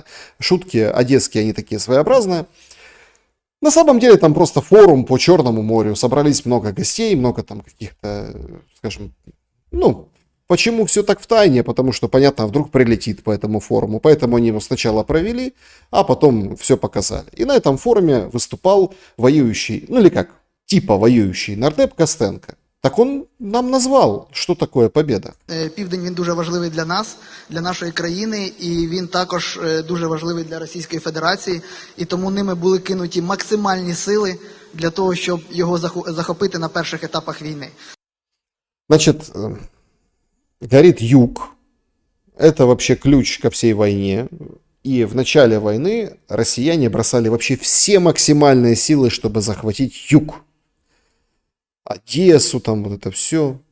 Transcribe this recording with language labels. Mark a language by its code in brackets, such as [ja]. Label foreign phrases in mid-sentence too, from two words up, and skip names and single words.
[ru] Шутки одесские, они такие своеобразные. На самом деле, там просто форум по Черному морю, собрались много гостей, много там каких-то, скажем, ну, почему все так в тайне? Потому что, понятно, вдруг прилетит по этому форуму, поэтому они его сначала провели, а потом все показали. И на этом форуме выступал воюющий, ну, или как, типа воюючий нардеп Костенко. [uk] Так он нам назвав, що таке побєда. Південь, він дуже важливий для нас, для нашої країни, і він також дуже важливий для Російської Федерації, і тому ними були кинуті максимальні сили для того, щоб його захопити на перших етапах війни. [ru] Значит, горит юг, это вообще ключ ко всей войне, и в начале войны россияне бросали вообще все максимальные силы, чтобы захватить юг. Одессу, там вот это все.